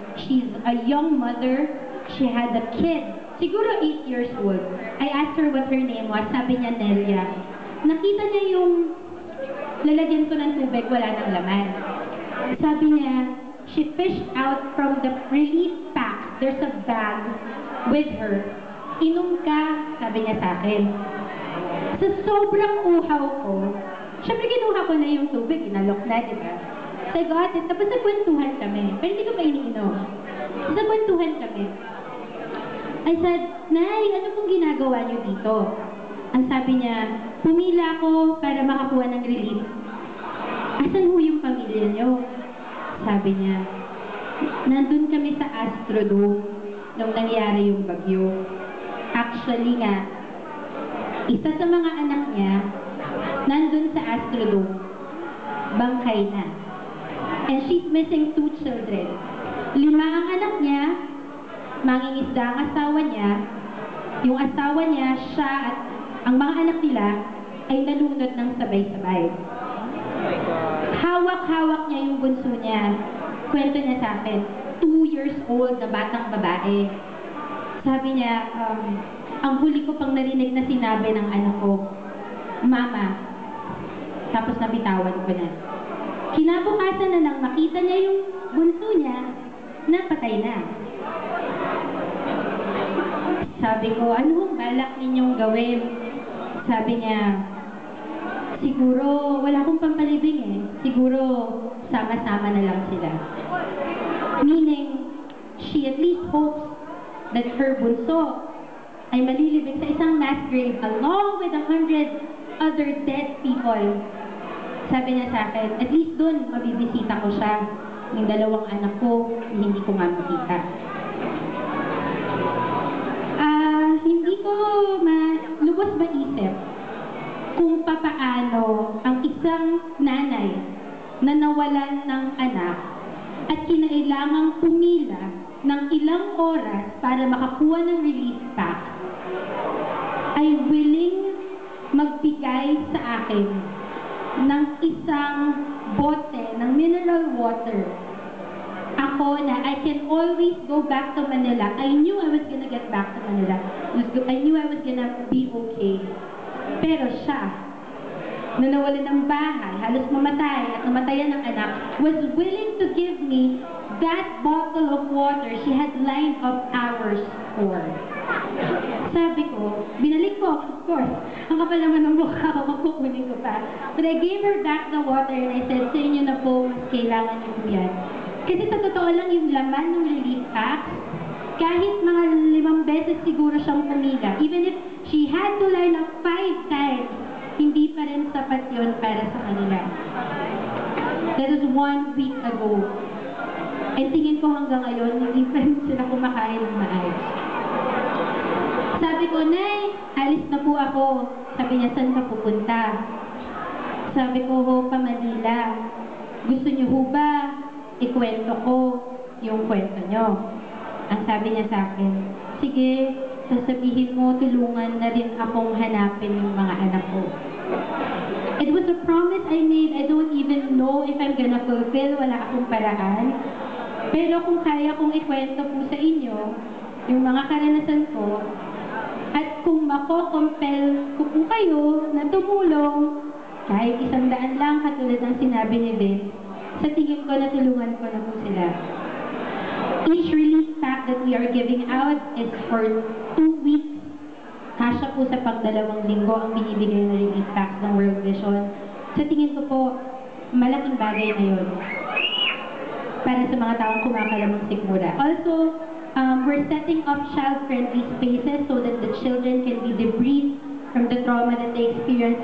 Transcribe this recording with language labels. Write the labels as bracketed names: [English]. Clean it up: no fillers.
[English] She's a young mother, she had a kid, [Filipino] siguro [English] 8 years old. I asked her what her name was, [Filipino] sabi niya [English] Nelia. [Filipino] Nakita niya yung lalagyan ko ng tubig, wala nang laman. Sabi niya, [English] she fished out from the relief pack, there's a bag with her. [Filipino] Inom ka, sabi niya sa akin. Sa sobrang uhaw ko, syempre kinuha ko na yung tubig, inalok na, di ba? [English] So I got it, [Filipino] tapos nagkwentuhan kami. Pero hindi ko pa iniinom. Nagkwentuhan kami. [English] I said, [Filipino] Nay, ano pong ginagawa niyo dito? Ang sabi niya, pumila ako para makakuha ng relief. Asan ho yung pamilya niyo? Sabi niya, nandun kami sa Astrodome nung nangyari yung bagyo. Actually nga, isa sa mga anak niya, nandun sa Astrodome, bangkay na. [English] And she's missing 2 children. [Filipino] 5 ang anak niya, mangingisda ang asawa niya, yung asawa niya, siya at ang mga anak nila ay nalunod ng sabay-sabay. Hawak-hawak niya yung bunso niya. Kwento niya sa akin, 2 years old na batang babae. Sabi niya, ang huli ko pang narinig na sinabi ng anak ko, Mama. Tapos nabitawan ko na. Kinabukasan na lang makita niya yung bunso niya na patay na. Sabi ko, ano balak ninyong gawin? Sabi niya, siguro, wala akong pampalibing eh. Siguro, sama-sama na lang sila. [English] Meaning, she at least hopes that her bunso [Filipino] ay malilibing sa isang [English] mass grave along with 100 other dead people. [Filipino] Sabi niya sa akin, at least dun, mabibisita ko siya. Yung 2 anak ko, hindi ko nga makita. Hindi ko lubos maisip kung papaano ang isang nanay na nawalan ng anak at kinailangang pumila ng ilang oras para makakuha ng relief pack ay willing magbigay sa akin ng isang bote ng mineral water. Ako na [English] I can always go back to Manila. I knew I was gonna get back to Manila. I knew I was gonna be okay. [Filipino] Pero siya, na nawalan ng bahay, halos mamatay at namatayan ng anak, [English] was willing to give me that bottle of water she had lined up hours for. [Filipino] Sabi ko, binalik ko, [English] of course. [Filipino] Ang kapal naman ng mukha ko, magkukunin ko pa. [English] But I gave her back the water and I said, [Filipino] sa inyo na po, mas kailangan niyo po yan. Kasi sa totoo lang, yung laman ng relief pack, kahit mga 5 beses siguro siyang pumila, [English] even if she had to line up 5 times, [Filipino] hindi pa rin sapat yun para sa kanila. [English] That was 1 week ago. And [Filipino] tingin ko hanggang ngayon, hindi pa rin sila kumakain ng maayos. Sabi ko, Nay, alis na po ako. Sabi niya, saan ka pupunta? Sabi ko, ho, pa Manila. Gusto niyo ho ba ikwento ko yung kwento niyo? Ang sabi niya sa akin, sige, sasabihin mo, tulungan na rin akong hanapin yung mga anak ko. [English] It was a promise I made. I don't even know if I'm gonna fulfill. [Filipino] Wala akong paraan. Pero kung kaya kong ikwento po sa inyo, yung mga karanasan ko, at kung mako-compel ko po kayo na tumulong, kahit 100 lang katulad ng sinabi ni Vince, sa tingin ko natulungan ko na po sila. [English] Each relief pack that we are giving out is for 2 weeks. [Filipino] Kasya po sa pang 2 linggo ang binibigay na relief packs ng World Vision. Sa tingin ko po, malaking bagay na yun para sa mga taong kumakalamang sikmura. [English] Also, we're setting up child-friendly spaces so that the children can be debriefed from the trauma that they experience.